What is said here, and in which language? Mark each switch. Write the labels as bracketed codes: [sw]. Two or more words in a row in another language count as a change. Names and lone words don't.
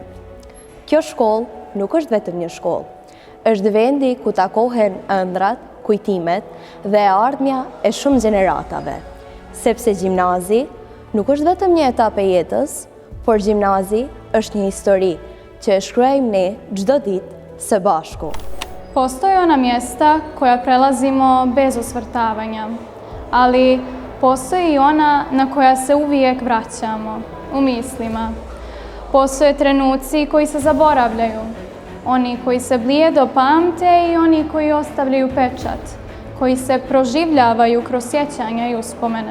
[sq] Kjo shkollë nuk është vetëm një shkollë, është vendi ku takohen ëndrat, kujtimet dhe ardhmja e shumë gjeneratave. Sepse gjimnazi nuk është vetëm një etapë e jetës, por gjimnazi është një histori që e shkruajmë ne çdo ditë së bashku. [bs] Postoje ona mjesta koja prelazimo bez osvrtavanja, ali postoje i ona na koja se uvijek vraćamo, u mislima. Postoje trenuci koji se zaboravljaju, oni koji se blijedo pamte i oni koji ostavljaju pečat, koji se proživljavaju kroz sjećanja i uspomene.